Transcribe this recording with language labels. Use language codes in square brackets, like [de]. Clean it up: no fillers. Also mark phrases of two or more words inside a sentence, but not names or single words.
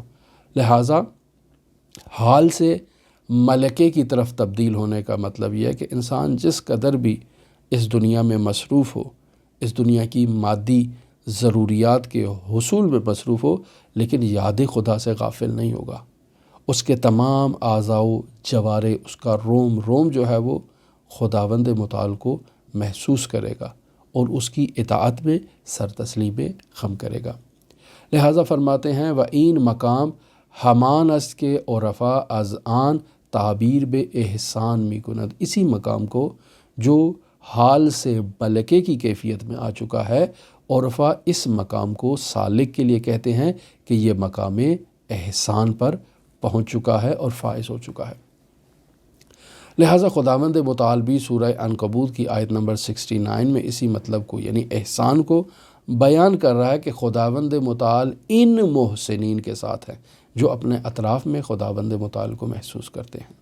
[ur] لہٰذا حال سے ملکے کی طرف تبدیل ہونے کا مطلب یہ ہے کہ انسان جس قدر بھی اس دنیا میں مصروف ہو، اس دنیا کی مادی ضروریات کے حصول میں مصروف ہو، لیکن یاد خدا سے غافل نہیں ہوگا۔ اس کے تمام اعضاء و جوارح، اس کا روم روم جو ہے وہ خداوند متعال کو محسوس کرے گا اور اس کی اطاعت میں سر تسلیم خم کرے گا۔ لہٰذا فرماتے ہیں [fa] وَإِن مقام ہمان است کے عرفا از آن تعبیر بے احسان می کند، [ur] اسی مقام کو جو حال سے ملکے کی کیفیت میں آ چکا ہے عرفا اس مقام کو سالک کے لیے کہتے ہیں کہ یہ مقام احسان پر پہنچ چکا ہے اور فائز ہو چکا ہے۔ لہٰذا خداوند متعال بھی سورہ عنکبوت کی آیت نمبر 69 میں اسی مطلب کو یعنی احسان کو بیان کر رہا ہے کہ خداوند متعال ان محسنین کے ساتھ ہے جو اپنے اطراف میں خداوند متعال کو محسوس کرتے ہیں۔